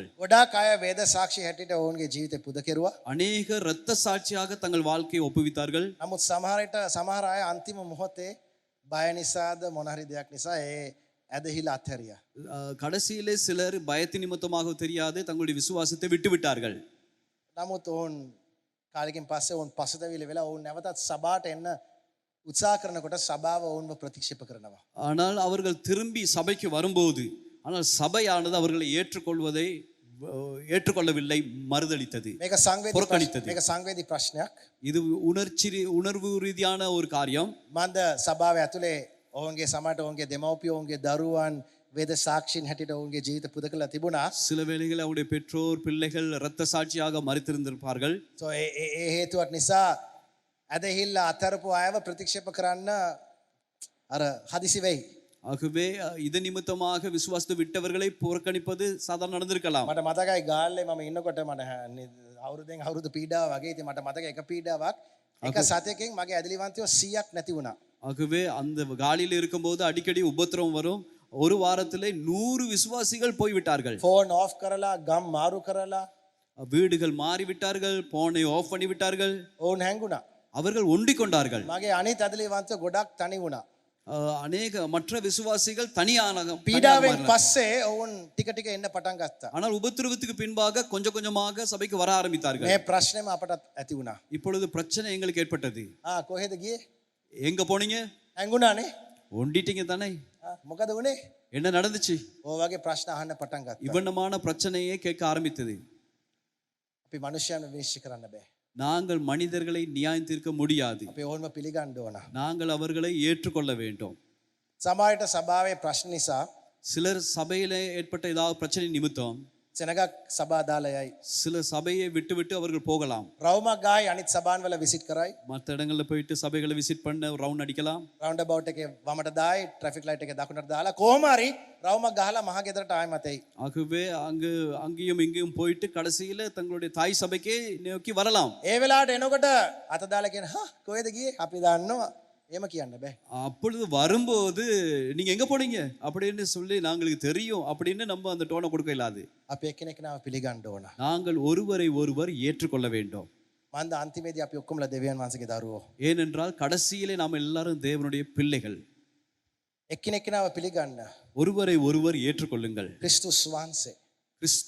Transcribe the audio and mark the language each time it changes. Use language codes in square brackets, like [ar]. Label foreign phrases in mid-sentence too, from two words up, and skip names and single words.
[si] ගොඩාක් අය වේද සාක්ෂි හැටියට ඔවුන්ගේ ජීවිතේ පුද කෙරුවා. [ta] அநேக இரத்த சாட்சியாக தங்கள் வாழ்க்கையை ஒப்புவித்தார்கள். [si] නමුත් සමහර අය අන්තිම මොහොතේ බය නිසාද මොන හරි දෙයක් නිසා ඒ ඇදහිලා අත්හැරියා. [ta] கடைசியிலே சிலர் பயத்து நிமித்தமாக தெரியாது தங்களுடைய விசுவாசத்தை விட்டு விட்டார்கள். [si] නමුත් ඔවුන් කාලෙකින් පස්සේ ඔවුන් පසුතැවිලි වෙලා ඔවුන් නැවතත් සභාවට එන්න උත්සාහ කරනකොට සභාව ඔවුන්ව ප්‍රතික්ෂේප කරනවා. [ta] ஆனால் அவர்கள் திரும்பி சபைக்கு வரும்போது ஆனால் சபையானது அவர்களை ஏற்றுக்கொள்ளவில்லை, மறுதளித்தது, [si] මේක සංවේදී [ta] පුරකණිතද? [si] මේක සංවේදී ප්‍රශ්නයක්. [ta] இது உணர்வு ரீதியான ஒரு காரியம். [si] මන්ද සභාව ඇතුලේ ඔවුන්ගේ සමහරට ඔවුන්ගේ දෙමව්පියෝ ඔවුන්ගේ දරුවන් වේද සාක්ෂීන් හැටියට ඔවුන්ගේ ජීවිත පුද කළා තිබුණා. [ta] சில வேளைகளில் அவருடைய பெற்றோர் பிள்ளைகள் இரத்த சாட்சியாக மறித்திருந்திருப்பார்கள். [si] so ඒ හේතුවත් නිසා ඇදහිල්ල අතරපු අයව ප්‍රතික්ෂේප කරන්න අර හදිසි වෙයි. [ta] ஆகவே இது நிமித்தமாக விசுவாசத்தை விட்டவர்களை புறக்கணிப்பது சாதாரண நடந்திருக்கலாம். [si] මට මතකයි ගාල්ලේ මම ඉන්නකොට මට අවුරුද්දෙන් අවුරුදු පීඩාව වගේ ඉතින් මට මතක එක පීඩාවක් එක සතයකින් මගේ ඇදලිවන්තයෝ 100ක් නැති වුණා. [ta] ஆகவே அந்த காலியில் இருக்கும்போது அடிக்கடி உபத்திரவம் வரும். ஒரு வாரத்திலே 100 விசுவாசிகள் போய்விட்டார்கள். [en] phone off [si] කරලා ගම් මාරු කරලා [ta] வீடுகள் மாறிவிட்டார்கள், [en] phone off [ta] பண்ணிவிட்டார்கள். [si] ඔවුන් හැංගුණා. [ta] அவர்கள் ஒண்டிக் கொண்டார்கள். [si] මගේ අනිත් ඇදලිවන්තයෝ ගොඩක් තනි වුණා. [ta] அநேக மற்ற விசுவாசிகள் தனியான [si] පීඩාවෙන් පස්සේ ඔවුන් ටික ටික එන්න පටන් ගත්තා. [ta] ஆனால் உபத்திரவத்துக்கு பின்பாக கொஞ்சம் கொஞ்சமாக சபைக்கு வர ஆரம்பித்தார்கள். [si] මේ ප්‍රශ්නේම අපටත් ඇති වුණා. [ta] இப்பொழுது பிரச்சனை எங்களுக்கு ஏற்பட்டது. [si] කොහෙද ගියේ? [ta] எங்க போனீங்க? [si] හැංගුණානේ. [ta] ஒண்டிட்டீங்க தானே? [si] මොකද වුනේ? [ta] என்ன நடந்துச்சு? [si] ඔය වගේ ප්‍රශ්න අහන්න පටන් ගත්තා. [ta] இவ்வண்ணமான பிரச்சனையே கேட்க ஆரம்பித்தது. [si] අපි මනුෂ්‍යයන් විශ්වාස කරන්න බෑ. [ta] நாங்கள் மனிதர்களை நியாயம் தீர்க்க முடியாது. [si] අපි ඕනම පිළිගන්න ඕන. [ta] நாங்கள் அவர்களை ஏற்றுக்கொள்ள வேண்டும். [si] සමහරට සභාවේ ප්‍රශ්න නිසා [ta] சிலர் சபையில ஏற்பட்ட ஏதாவது பிரச்சனை நிமித்தம் [si] සෙනගක් සභා දාලා යයි. [ta] சில சபையை விட்டு அவர்கள் போகலாம். [si] රවුමක් ගායි අනිත් සභාන් වල විසිට් කරයි. [ta] மற்ற இடங்கள்ல போயிட்டு சபைகளை விசிட் பண்ண ரவுண்ட் அடிக்கலாம். [si] රවුන්ඩ් අබවුට් එකේ වමට දායි [en] traffic light [si] එකේ දකුණට දාලා කොහොම හරි රවුමක් ගහලා මහ ගෙදරට ආයෙමත් එයි. [ta] ஆகவே அங்கேயும் இங்கேயும் போயிட்டு கடைசியில தங்களுடைய தாய் சபைக்கே நோக்கி வரலாம். [si] ඒ වෙලාවට එනකොට අත දාලා කියන හා කොහෙද ගියේ? අපි දන්නවා. එහෙම කියන්න බෑ. [ta] அப்பொழுது வரும்போது நீங்க எங்க போனீங்க அப்படின்னு சொல்லி நாங்களுக்கு தெரியும் அப்படின்னு நம்ம அந்த டோனை கொடுக்க இல்லாது. [si] අපි එක්කෙනෙක් නාව පිළිගන්න ඕන. [ta] நாங்கள் ஒருவரை ஒருவர் ஏற்றுக்கொள்ள வேண்டும். [si] මන්ද අන්තිමේදී අපි ඔක්කොමලා දෙවියන් වහන්සේගේ දරුවෝ. [ta] ஏனென்றால் கடைசியிலே நாம் எல்லாரும் தேவனுடைய பிள்ளைகள். [si] එක්කෙනෙක් නාව පිළිගන්න. [ta] ஒருவரை ஒருவர் ஏற்றுக்கொள்ளுங்கள். [si] ක්‍රිස්තුස් වහන්සේ [ta] கிறிஸ்து